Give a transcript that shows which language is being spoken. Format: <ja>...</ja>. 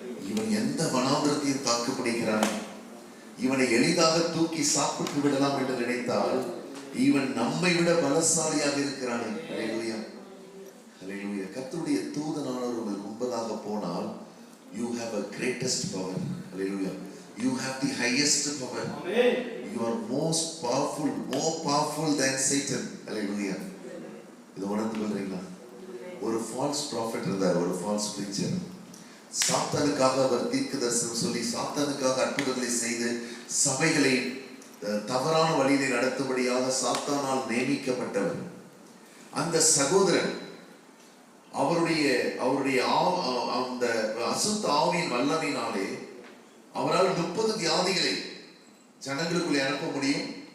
<ta>இவன் எந்த வனாந்திரத்தையும் தாக்கு பிடிக்கிறான். இவனை எளிதாக தூக்கி சாப்பிட்டு விடலாம் என்று நினைத்தால் இவன் நம்மை விட பலசாலியாக இருக்கிறானே. அல்லேலூயா. அல்லேலூயா. கர்த்தருடைய தூதனானவர் உங்களுக்கு முன்பதாக போனால்</ta> <en>you have a greatest power. Hallelujah. You have the highest power. Amen. You are most powerful, more powerful than Satan.</en> <ta>Hallelujah. இது உணர்ந்து கொள்றீங்களா? ஒரு ஃபால்ஸ் ப்ராஃபட் இருந்தார், ஒரு ஃபால்ஸ் பிரீச்சர். சாத்தானுக்காக அவர் தீர்க்கதரிசனம் சொல்லி சாத்தானுக்காக அற்புதங்களை செய்து சபைகளை தவறான வழியிலே நடத்தும்படியாக சாத்தானால் நியமிக்கப்பட்டவர். அந்த சகோதரன் அவருடைய அந்த அசுத்த ஆவியின் வல்லமையினாலே அவரால் 30 வியாதிகளை ஜனங்களுக்குள்ளே அனுப்ப முடியும்.</ta>